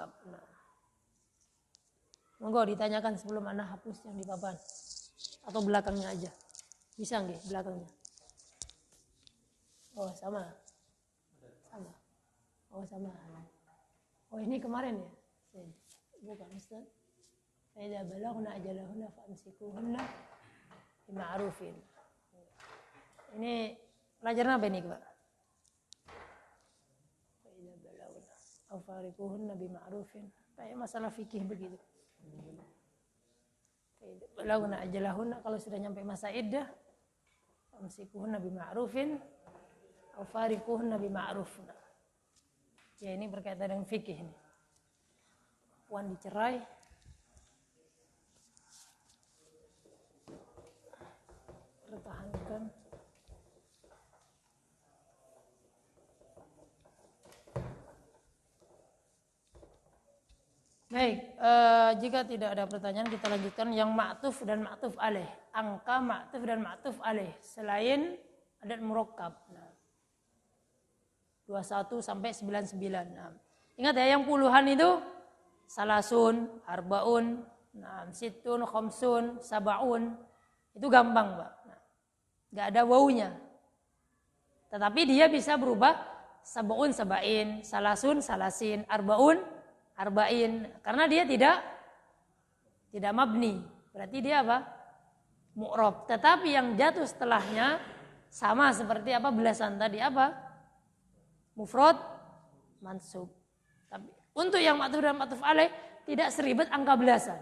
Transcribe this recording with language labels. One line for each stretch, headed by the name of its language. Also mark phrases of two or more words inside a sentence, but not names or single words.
Indonesian: Nah, monggo ditanyakan sebelum ana hapus yang di papan atau belakangnya aja. Bisa nggih belakangnya? Oh sama. Oh sama. Oh ini kemarin ya? Bukan Ustaz.
Arabic: فإذا بلغن أجلهن فأمسكوهن بمعروف.
Indonesian: Ini pelajaran apa ini Pak?
Arabic: فإذا بلغن أو فارقوهن بمعروف.
Indonesian: Kayak masalah fikih begitu.
Arabic: فإذا بلغن أجلهن,
Indonesian: kalau sudah nyampe masa iddah
Arabic: فأمسكوهن بمعروف أو فارقوهن بمعروف.
Indonesian: Ya ini berkaitan dengan fikih ini. Wan dicerai, pertahankan. Baik, jika tidak ada pertanyaan kita lanjutkan yang ma'tuf dan
Arabic: معطوف عليه.
Indonesian: Angka ma'tuf dan
Arabic: معطوف عليه
Indonesian: selain
Arabic: عدد مركب.
Indonesian: Nah, 21 sampai 99. Nah, ingat ya yang puluhan itu
Arabic: ثلاثون أربعون,
Indonesian: nah,
Arabic: ستون خمسون سبعون.
Indonesian: Itu gampang, Pak. Nah, enggak ada wawunya. Tetapi dia bisa berubah
Arabic: سبعون سبعين ثلاثون ثلاثين أربعون أربعين.
Indonesian: Karena dia tidak mabni. Berarti dia apa? Mu'rab. Tetapi yang jatuh setelahnya sama seperti apa belasan tadi apa?
Arabic: مفرد منصوب.
Indonesian: Tapi untuk yang ma'tuf dan ma'tuf alaih tidak seribet angka belasan.